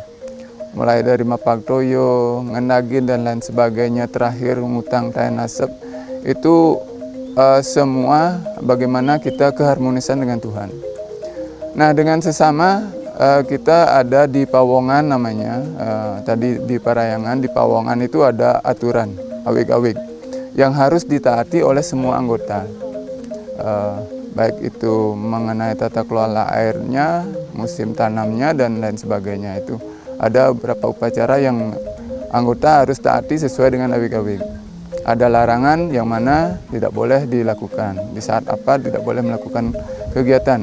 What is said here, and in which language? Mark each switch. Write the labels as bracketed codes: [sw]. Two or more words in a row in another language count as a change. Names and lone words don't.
[id] Mulai dari Mapagtoyo, Ngenagin dan lain sebagainya, terakhir ngutang tayan nasab, itu semua bagaimana kita keharmonisan dengan Tuhan. Nah, dengan sesama kita ada di Pawongan namanya, tadi di Parayangan, di Pawongan itu ada aturan awik-awik yang harus ditaati oleh semua anggota. Baik itu mengenai tata kelola airnya, musim tanamnya dan lain sebagainya. Itu ada beberapa upacara yang anggota harus taati sesuai dengan awik-awik. Ada larangan yang mana tidak boleh dilakukan, di saat apa tidak boleh melakukan kegiatan.